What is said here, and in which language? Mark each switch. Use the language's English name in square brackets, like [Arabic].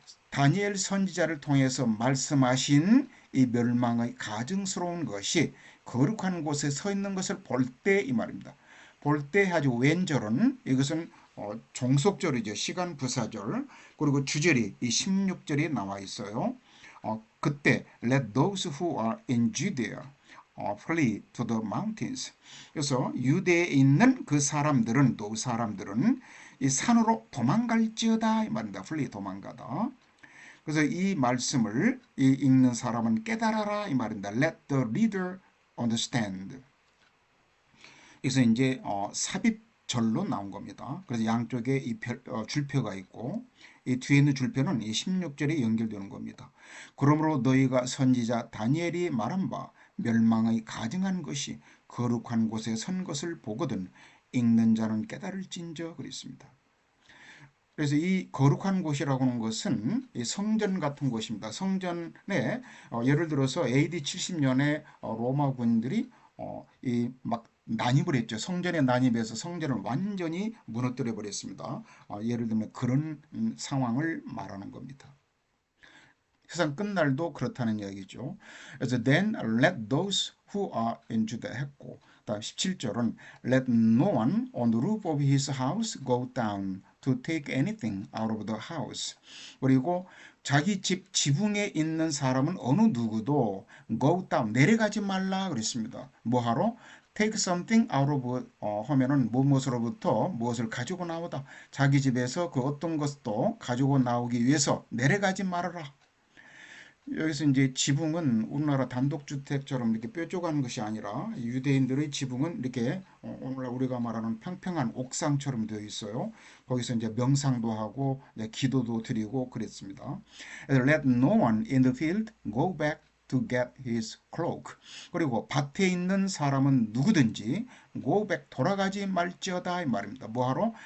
[Korean] 다니엘 선지자를 통해서 말씀하신 이 멸망의 가증스러운 것이 거룩한 곳에 서 있는 것을 볼 때 이 말입니다. 볼 때 아주 왼절은 이것은 종속절이죠. 시간 부사절. 그리고 주절이 이 16절에 나와 있어요. 그때 [English] let those who are in Judea flee to the mountains. [Korean] 그래서 유대에 있는 그 사람들은, 또 사람들은 이 산으로 도망갈지어다 이 말입니다. flee, 도망가다. 그래서 이 말씀을 읽는 사람은 깨달아라 이 말입니다. [English] Let the reader understand. [Korean] 그래서 이제 삽입절로 나온 겁니다. 그래서 양쪽에 이 줄표가 있고, 이 뒤에 있는 줄표는 이 16절에 연결되는 겁니다. 그러므로 너희가 선지자 다니엘이 말한 바 멸망의 가증한 것이 거룩한 곳에 선 것을 보거든 읽는 자는 깨달을진저 그랬습니다. 그래서 이 거룩한 곳이라고 하는 것은 이 성전 같은 곳입니다. 성전에 예를 들어서 AD 70년에 로마 군들이 이막 난입을 했죠. 성전에 난입해서 성전을 완전히 무너뜨려 버렸습니다. 예를 들면 그런 상황을 말하는 겁니다. 세상 끝날도 그렇다는 이야기죠. 그래서 [English] then let those who are in Judah [Korean] 했고, 다음 17절은 [English] let no one on the roof of his house go down to take anything out of the house. [Korean] 그리고 자기 집 지붕에 있는 사람은 어느 누구도 [English] go down [Korean] 내려가지 말라 그랬습니다. 뭐하러? [English] take something out of [Korean] 하면은 무엇으로부터 무엇을 가지고 나오다. 자기 집에서 그 어떤 것도 가지고 나오기 위해서 내려가지 말아라. 여기서 이제 지붕은 우리나라 단독주택처럼 이렇게 뾰족한 것이 아니라 유대인들의 지붕은 이렇게 오늘날 우리가 말하는 평평한 옥상처럼 되어 있어요. 거기서 이제 명상도 하고 기도도 드리고 그랬습니다. [English] Let no one in the field go back to get his cloak. [Korean] 그리고 밭에 있는 사람은 누구든지 [English] go back [Korean] 돌아가지 말지어다 이 말입니다. 뭐하러?